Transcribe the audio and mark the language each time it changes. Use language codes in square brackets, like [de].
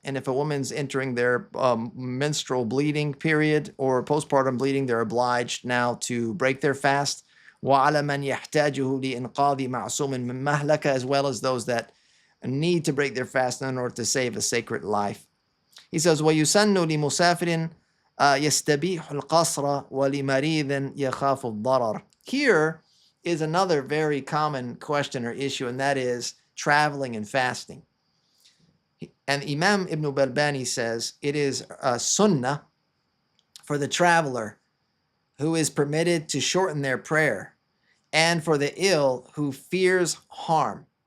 [en] And if a woman's entering their menstrual bleeding period or postpartum bleeding, they're obliged now to break their fast. [ar] وَعَلَى مَنْ يَحْتَاجُهُ لِإِنْقَاذِ مَعْصُومٍ مِّن مَهْلَكَ, [en] as well as those that need to break their fast in order to save a sacred life. He says, [ar] وَيُسَنُّ لِمُسَافِرٍ يَسْتَبِيحُ الْقَصْرَ وَلِمَرِيضٍ يَخَافُ الضَّرَرَ. [en] Here is another very common question or issue, and that is traveling and fasting. And Imam Ibn Balbān says it is a sunnah for the traveler who is permitted to shorten their prayer, and for the ill who fears harm.